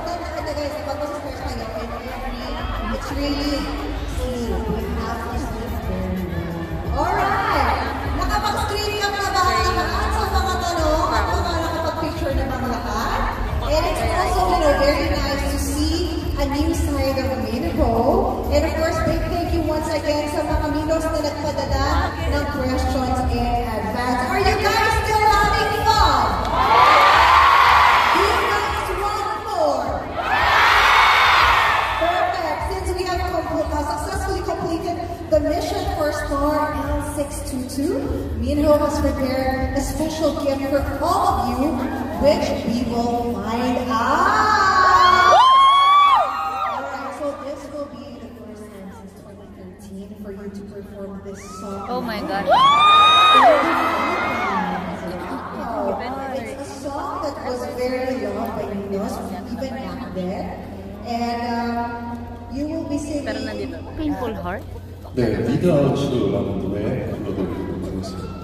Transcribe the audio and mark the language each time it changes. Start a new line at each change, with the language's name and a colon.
Filipino: Maganda guys, kapag stress kayo,
English: it's really sleep. We have to sleep very well. Alright!
Filipino: Nakapag-screen up na ba ang lahat sa mga tanong at mga nakapag-picture na mga lahat?
English: And it's also, very nice to see a new side of Minho. And of course, big thank you once again
Filipino: sa mga Minos na nagpadala ng
English: questions in advance. Are you guys still having fun? Do you guys want more? Perfect. Since we have successfully completed the mission for Star L622, Minho has prepared a special gift for all of you, which we will find out. Alright, so this will be the first time since 2013 for you to perform this song. Oh my God. It's a song that was very loved by Minos even back then. And you will be singing. Painful heart?
Korean: 네, 리드아웃라는 노래 불러드리도록 하겠습니다.